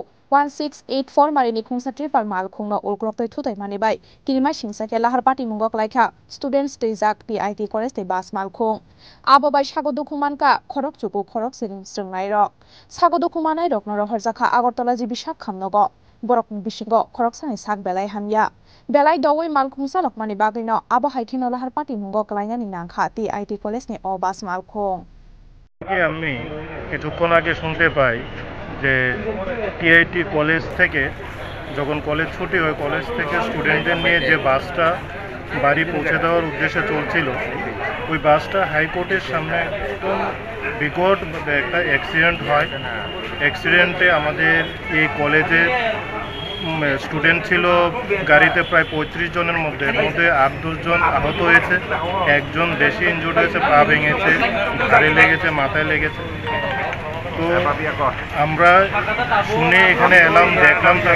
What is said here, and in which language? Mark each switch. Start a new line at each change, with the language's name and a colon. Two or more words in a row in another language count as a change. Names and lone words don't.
Kok Borok: 1684 Marini khungsa tripar malkhung no ulkolok tei thutai mani bai kinimai singsa ke lahar Patimungok laikha students tejak TIT College te bas malkhung abo bai sagodukuman ka khorok chuku khorok srungnai rok sagodukumanai rok no rohor jakha Agartala ji Bisakhamnogo borok bisingo khorok sani sak belai hamya belai dawai malkhung salokmani bagui no abo haithino lahar Patimungok lainani nangkha TIT College ni o bas malkhung
Bangla: আমি কিছুক্ষণ আগে শুনতে পাই যে টিআইটি কলেজ থেকে যখন কলেজ ছুটি হয় কলেজ থেকে স্টুডেন্টদের নিয়ে যে বাসটা বাড়ি পৌঁছে দেওয়ার উদ্দেশ্যে চলছিল ওই বাসটা হাইকোর্টের সামনে একদম বিকট একটা অ্যাক্সিডেন্ট হয় অ্যাক্সিডেন্টে আমাদের এই কলেজের স্টুডেন্ট ছিল গাড়িতে প্রায় 35 জনের মধ্যে 8-10 জন আহত হয়েছে একজন বেশি ইনজুর্ড হয়েছে পা ভেঙেছে ঘাড়ে লেগেছে মাথায় লেগেছে তো আমরা শুনে এখানে এলাম দেখলাম